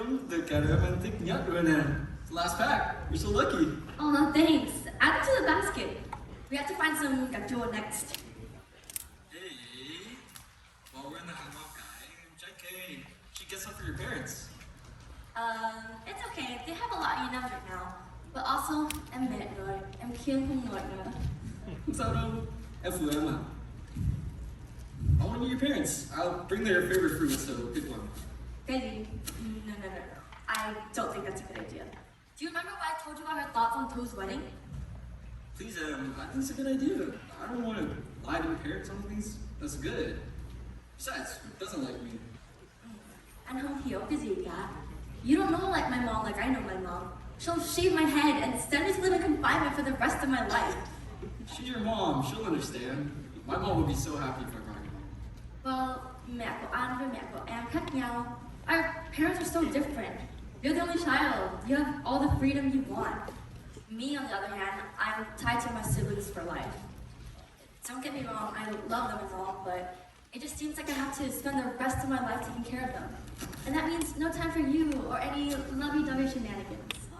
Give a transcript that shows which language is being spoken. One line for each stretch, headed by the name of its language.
Vietnamese: được cả đứa mình thích nhất rồi nè.
English: Last pack. You're so lucky. Oh no, thanks. Add it to the basket. We have to find some gacho next. Hey, while we're in the hangout guy, check Kay. She gets some for your parents. It's okay. They have a lot enough right now. But also,
Vietnamese: em mệt rồi. Em khiêng không nổi nữa. Không sao đâu. Em phụ em à.
English: I want to meet your parents. I'll bring their favorite fruit, so pick one. Crazy. No. I don't think that's a good idea. Do you remember what I told you about her thoughts on To's wedding? Please, I think it's a good idea. I don't want to lie to your parents on things. That's good. Besides, who doesn't like me?
Vietnamese: Anh không hiểu cái gì cả.
English: You don't know like my mom like I know my mom. She'll shave my head and send me to live in confinement for the rest of my life. She's your mom. She'll understand. My mom would be so happy if I got you.
Vietnamese: Well, mẹ của anh với mẹ của em khác nhau.
English: Our parents are so different. You're the only child. You have all the freedom you want. Me, on the other hand, I'm tied to my siblings for life. Don't get me wrong, I love them and all, but it just seems like I have to spend the rest of my life taking care of them. And that means no time for you or any lovey-dovey shenanigans.